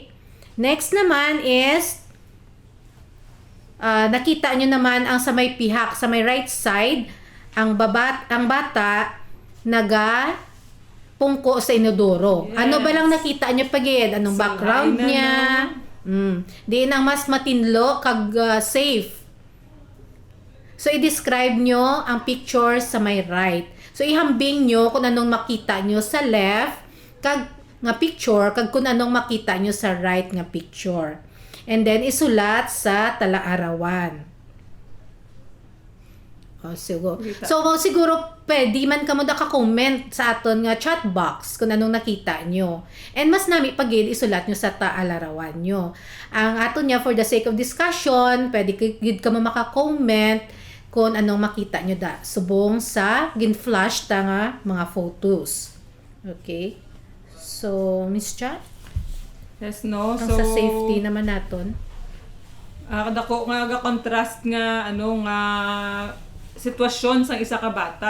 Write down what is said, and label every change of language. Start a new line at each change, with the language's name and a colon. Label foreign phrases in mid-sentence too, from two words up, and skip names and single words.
Hiligaynon: Next naman is nakita nyo naman ang sa may pihak, sa may
English: right side,
Hiligaynon: ang bata naga pungko sa inodoro. Yes. Ano ba lang nakita nyo pagid? Anong background niya? Di nang mas matinlo kag safe. So i-describe nyo ang picture sa may right. So ihambing nyo kung anong makita nyo sa left kag nga picture kag kung anong makita nyo sa right nga picture.
English: And then
Hiligaynon: isulat sa talaarawan. Siguro pwede man kamo da ka-comment sa aton nga
English: chat box
Hiligaynon: kung anong nakita nyo. And mas nami pagid isulat nyo sa talaarawan nyo. Ang aton niya
English: for the sake of discussion,
Hiligaynon: pwede gid kamo maka-comment kung anong makita nyo da. Subong sa gin-flash ta nga mga photos.
English: Okay? So, Miss Chat? Yes, no.
Hiligaynon: Ang So sa safety naman naton. Kadako nga contrast nga nga sitwasyon sa isa ka bata.